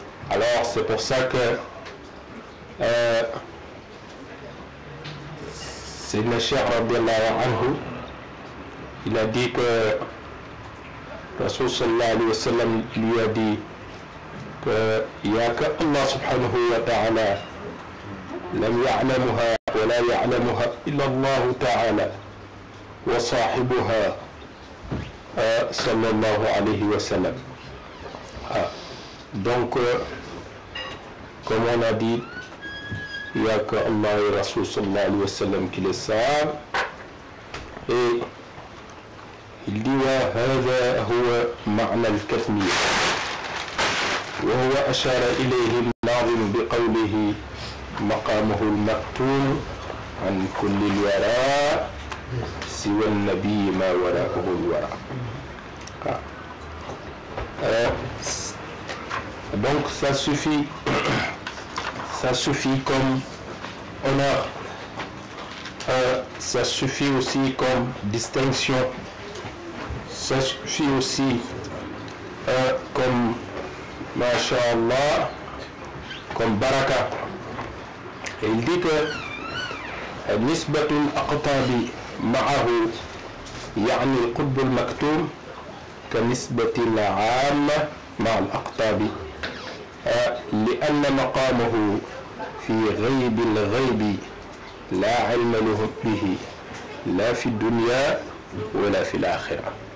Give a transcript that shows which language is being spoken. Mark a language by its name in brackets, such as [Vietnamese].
[French] Alors c'est pour ça que Sayyidina Cheikh radiyallahu anhu, il a dit que Rasul sallallahu alayhi wa sallam lui a dit qu'il n'y a que Allah subhanahu wa ta'ala [Arabic] lam ya'lamuha wa la ya'lamuha illa Allah ta'ala wa sahibuha [French] sallallahu alayhi wa sallam. Donc comme on a dit, il n'y a que Allah et Rasul sallallahu alayhi wa sallam qui le savent. Et il dit [Arabic] وهذا هو معنى الكتمية وهو أشار إليه الناظم بقوله مقامه المكتوم عن كل الوراء سوى النبي ما وراءه الوراء. [French] Donc ça suffit comme honneur, ça suffit aussi comme distinction, ça suffit aussi comme masha'Allah, comme baraka. Et il dit que [Arabic] nisbatul aqtabi ma'ahu يعني القطب المكتوم كنسبة العامة مع الأقطاب لأن مقامه في غيب الغيب لا علم له به لا في الدنيا ولا في الآخرة.